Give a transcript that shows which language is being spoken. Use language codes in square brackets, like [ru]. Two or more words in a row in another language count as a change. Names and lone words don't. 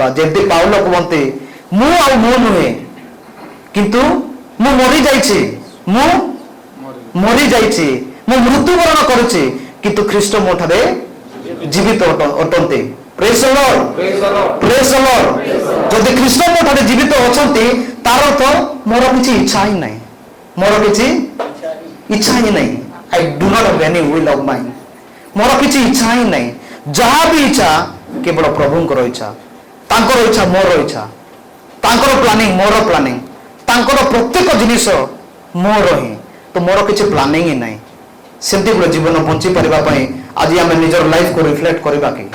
[or] ଯେମିତି ପାଉଲ କୁହନ୍ତି, ମୁଁ ଆଉ ମୁଁ ନୁହେଁ, କିନ୍ତୁ ମୁଁ ମରିଯାଇଛି, ମୁଁ ମରିଯାଇଛି, ମୁଁ ମୃତ୍ୟୁବରଣ କରୁଛି, କିନ୍ତୁ ଖ୍ରୀଷ୍ଟ ମୋ ଠାରେ ଜୀବିତ ଅଟନ୍ତି। [en] praise the Lord, praise the Lord. [or] ଯଦି ଖ୍ରୀଷ୍ଟ ମୋ ଠାରେ ଜୀବିତ ଅଛନ୍ତି ତାର ଅର୍ଥ ମୋର କିଛି ଇଚ୍ଛା ହିଁ ନାହିଁ, ମୋର କିଛି ଇଚ୍ଛା ହିଁ ନାହିଁ। [en] I do not have any will of mine, [or] ମୋର କିଛି ଇଚ୍ଛା ହିଁ ନାହିଁ। ଯାହା ବି ଇଚ୍ଛା କେବଳ ପ୍ରଭୁଙ୍କର ଇଚ୍ଛା, ତାଙ୍କର ଇଚ୍ଛା ମୋର ଇଚ୍ଛା, ତାଙ୍କର ପ୍ଲାନିଂ ମୋର ପ୍ଲାନିଂ, ତାଙ୍କର ପ୍ରତ୍ୟେକ ଜିନିଷ ମୋର ହିଁ, ତ ମୋର କିଛି ପ୍ଲାନିଂ ହିଁ ନାହିଁ। ସେମିତି ଗୋଟେ ଜୀବନ ବଞ୍ଚି ପାରିବା ପାଇଁ ଆଜି ଆମେ ନିଜର ଲାଇଫକୁ ରିଫ୍ଲେକ୍ଟ କରିବା କି?